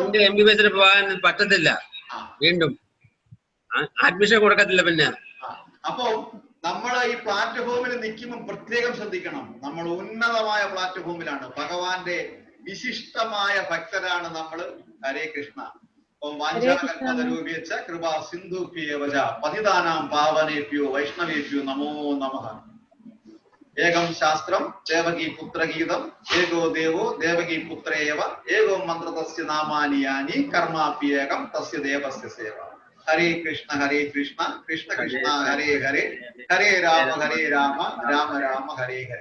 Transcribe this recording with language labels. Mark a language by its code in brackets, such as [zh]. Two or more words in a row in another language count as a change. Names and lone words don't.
[ml] MBBS-ൽ പോകാൻ പറ്റത്തില്ല, വീണ്ടും അഡ്മിഷൻ കൊടുക്കത്തില്ല. പിന്നെ അപ്പോ നമ്മൾ ഈ പ്ലാറ്റ്ഫോമിൽ നിൽക്കുമ്പോൾ പ്രത്യേകം ശ്രദ്ധിക്കണം. നമ്മൾ ഉന്നതമായ പ്ലാറ്റ്ഫോമിലാണ്, ഭഗവാന്റെ വിശിഷ്ടമായ ഭക്തരാണ് നമ്മൾ. [sa] ഹരേ കൃഷ്ണ. വാഞ്ചാകൽപതരൂപേച്ഛ കൃപാ സിന്ധുഭ്യേവ ച പതിതാനാം പാവനേഭ്യോ വൈഷ്ണവേഭ്യോ നമോ നമഃ. ഏകം ശാസ്ത്രം ദേവകീ പുത്രഗീതം, ഏകോ ദേവോ ദേവകീ പുത്രേവ, ഏകോ മന്ത്ര തസ്യ നാമാനി യാനി കർമാപ്യേകം തസ്യ ദേവസ്യ സേവ. ഹരേ കൃഷ്ണ കൃഷ്ണ കൃഷ്ണ ഹരേ ഹരേ, ഹരേ രാമ രാമ രാമ ഹരേ ഹരേ.